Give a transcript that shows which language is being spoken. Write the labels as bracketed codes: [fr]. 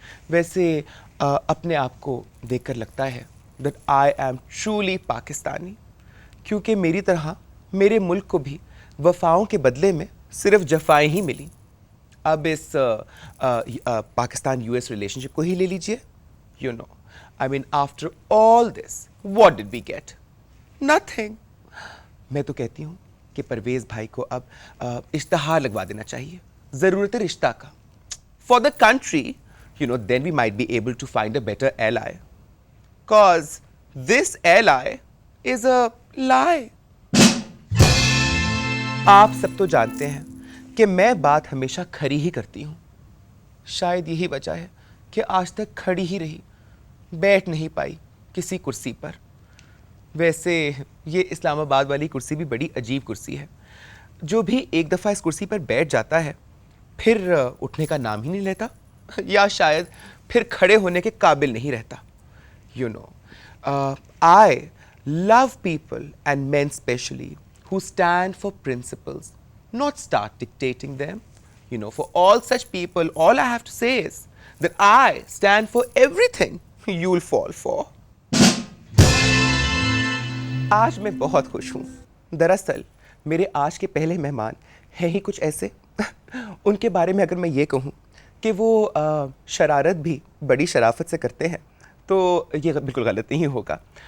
[hi] वैसे अपने आप को देखकर लगता है [en] that I am truly [hi] Pakistani, क्योंकि मेरी तरह मेरे मुल्क को भी वफ़ाओं के बदले में सिर्फ जफ़ाएं ही मिली. अब इस पाकिस्तान यूएस रिलेशनशिप को ही ले लीजिए. [en] You know, I mean, after all this, what did we get? Nothing. [hi] मैं तो कहती हूँ कि परवेज़ भाई को अब इश्तहार लगवा देना चाहिए, ज़रूरत रिश्ता का. [en] For the country, you know, then we might be able to find a better ally. Cause this ally is a lie. [hi] आप सब तो जानते हैं कि मैं बात हमेशा खरी ही करती हूँ. शायद यही वजह है कि आज तक खड़ी ही रही, बैठ नहीं पाई किसी कुर्सी पर. वैसे ये इस्लामाबाद वाली कुर्सी भी बड़ी अजीब कुर्सी है. जो भी एक दफ़ा इस कुर्सी पर बैठ जाता है फिर उठने का नाम ही नहीं लेता, या शायद फिर खड़े होने के काबिल नहीं रहता. [en] You know, I love people and men specially who stand for principles, not start dictating them. You know, for all such people, all I have to say is that I stand for everything you'll fall for. [hi] आज मैं बहुत खुश हूँ. दरअसल मेरे आज के पहले मेहमान हैं ही कुछ ऐसे. उनके बारे में अगर मैं ये कहूँ कि वो शरारत भी बड़ी शराफत से करते हैं तो ये बिल्कुल गलत नहीं होगा.